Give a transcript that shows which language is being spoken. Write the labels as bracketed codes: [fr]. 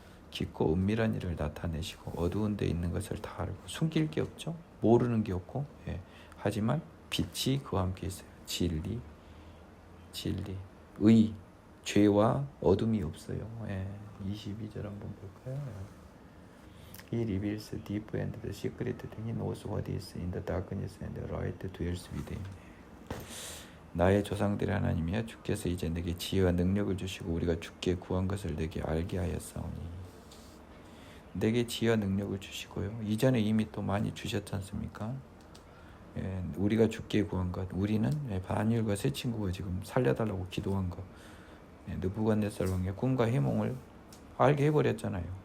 [ko] 깊고 은밀한 일을 나타내시고 어두운 데 있는 것을 다 알고 숨길 게 없죠. 모르는 게 없고 하지만 빛이 그와 함께 있어요. 진리, 의, 죄와 어둠이 없어요. 22절 한번 볼까요? [en] He reveals deep and the secret thing. He knows what is in the darkness and the light dwells with him. [ko] 나의 조상들의 하나님이여 주께서 이제 내게 지혜와 능력을 주시고 우리가 주께 구한 것을 내게 알게 하였사오니. 내게 지혜와 능력을 주시고요. 이전에 이미 또 많이 주셨지 않습니까? 우리가 주께 구한 것, 우리는 다니엘과 세 친구가 지금 살려달라고 기도한 것, 느부갓네살 왕의 꿈과 희몽을 알게 해버렸잖아요.